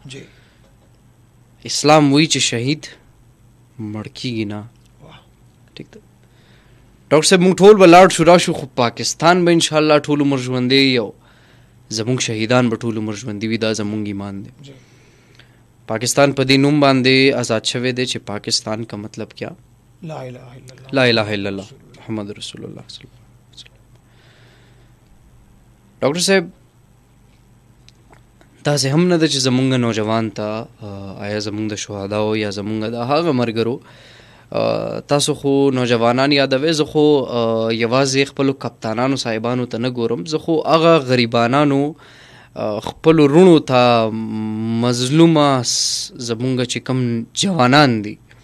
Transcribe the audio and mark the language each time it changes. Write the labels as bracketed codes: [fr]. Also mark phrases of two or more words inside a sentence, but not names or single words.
[ps] اسلام وایي چې شهید مړ کیږي نه. ٹھیک ده ډاکټر صاحب موږ ټول به لاړ شو راشو خو پاکستان به انشاءالله ټول عمر ژوندی او زموږ شهیدان به ټول عمر ژوندي وي. دا زموږ ایمان دی. پاکستان په دې نوم باندې آزاد شوی دی چې [ur] پاکستان کا مطلب کیا؟ [ar] لا اله الا الله محمد رسول الله صلی الله علیه وسلم. [ps] ډاکټر صاحب داسې هم نه ده چې زمونږ نوجوان ته آیا زمونږ د شهداو یا زمونږ د هغه مرګرو تاسو خو نوجوانان یادوي زه خو یوازې خپلو کپتانانو صاحبانو ته نه ګورم زه خو هغه غریبانانو خپلو رونو ته مظلومه زمونږ چې کوم جوانان دي